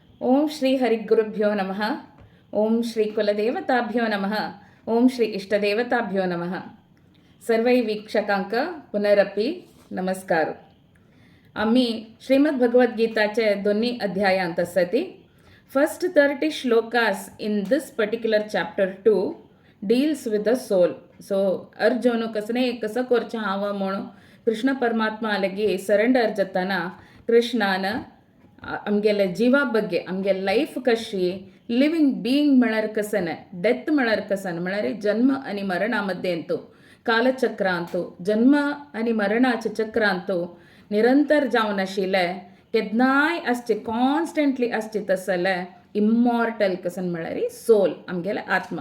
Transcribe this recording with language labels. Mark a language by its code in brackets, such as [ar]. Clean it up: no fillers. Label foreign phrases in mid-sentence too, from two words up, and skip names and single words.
[sa] ಓಂ ಶ್ರೀ ಹರಿಗುರುಭ್ಯೋ ನಮಃ. ಓಂ ಶ್ರೀ ಕುಲದೇವತಾಭ್ಯೋ ನಮಃ. ಓಂ ಶ್ರೀ ಇಷ್ಟದೇವತಾಭ್ಯೋ ನಮಃ. [kok] सर्वै वीक्षकांक पुनरपि नमस्कार. आम्ही श्रीमद भगवद्गीताचे दोन्ही अध्यायांत आसती. [en] First 30 shlokas in this particular chapter 2 deals with the soul. [kok] So अर्जुन कसं करचें हांव म्हणून कृष्ण परमात्मा अलगी सरेंडर जाताना कृष्णान आमगेले जिवा बग्गे आमगे लायफ कशी [en] living being [kok] म्हळ्यार कसन, डेथ म्हळ्यार कसन, म्हळ्यार जन्म आनी मरणा मध्ये अंतू कालचक्र अंतू जन्म आनी मरणाचे चक्र अंतू निरंतर जावन आशिल्ले, केन्नाय आसचे, कॉन्स्टंटली आसचे तसले इम्मॉर्टल कसन म्हळ्यार सोल आमगेले आत्मा.